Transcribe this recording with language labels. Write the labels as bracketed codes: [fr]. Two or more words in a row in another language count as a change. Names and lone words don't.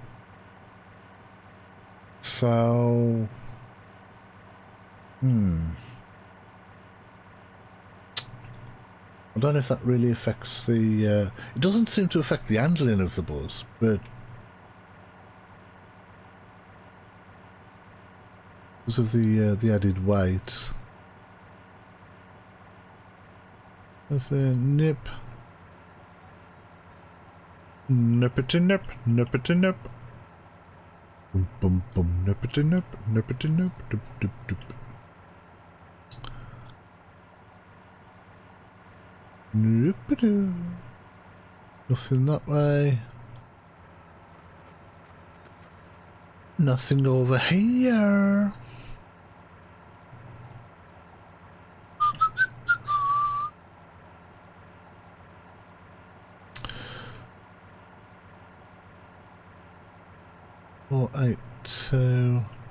[en] So, I don't know if that really affects the... it doesn't seem to affect the handling of the Buzz, but because of the added weight. There's a nip. Nippity nip, nippity nip. Bum bum bum, nippity nip, nippity nip, dip dip dip. Nippity. Nothing that way. Nothing over here. Four, 8, 2.